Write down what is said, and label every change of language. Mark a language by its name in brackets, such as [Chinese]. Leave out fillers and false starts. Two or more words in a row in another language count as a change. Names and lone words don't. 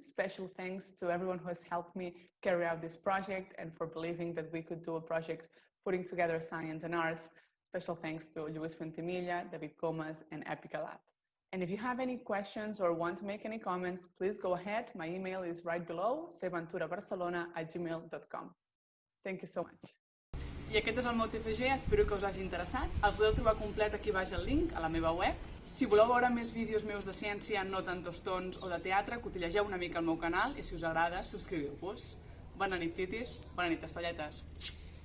[English] Special thanks to everyone who has helped me carry out this project and for believing that we could do a project putting together science and arts. Special thanks to Luis Ventimiglia, David Comas, and Epica Lab. And if you have any questions or want to make any comments, please go ahead. My email is right below, cventurabarcelona@gmail.com. Thank you so much. [Catalan] I aquest és el meu TFG, espero que us hagi interessat. El podeu trobar complet aquí baix el link a la meva web. Si voleu veure més vídeos meus de ciència, no tant tostons o de teatre, cotillegeu una mica al meu canal i si us agrada, subscriviu-vos. Bona nit, titis. Bona nit, estelletes.